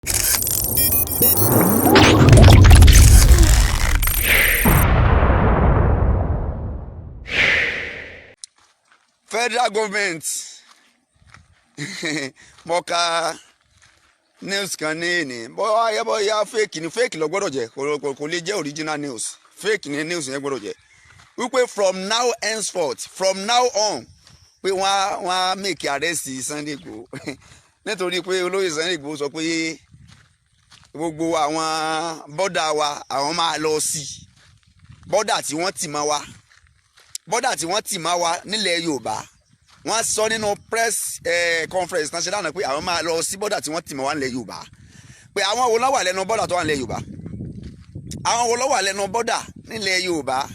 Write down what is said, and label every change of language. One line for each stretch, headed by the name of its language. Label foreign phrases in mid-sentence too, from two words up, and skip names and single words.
English: Federal government
Yoruba: mọ̀ká news kan ní bóyá fake ni fake ló gbọ́dọ̀ jẹ́ kò lè jẹ́
English: original news
Yoruba: fake ni news yẹn gbọ́dọ̀ jẹ́ wípé
English: from now henceforth from now on
Yoruba: pé wọ́n á
English: make arrest
Yoruba: Sunday Igboho nítorí pé olóyè Sunday Igboho sọ pé gbogbo àwọn bọ́dà wa àwọn máa lọ sí bọ́dà tí wọ́n tì máa wá nílẹ̀ Yorùbá wọ́n sọ nínú
English: press conference
Yoruba: náà ṣe lánàá pé àwọn máa lọ sí bọ́dà tí wọ́n tì máa wá nílẹ̀ Yorùbá pé àwọn wo ló wà lẹ́nu bọ́dà tó wà nílẹ̀ Yorùbá àwọn wo ló wà lẹ́nu bọ́dà nílẹ̀ Yorùbá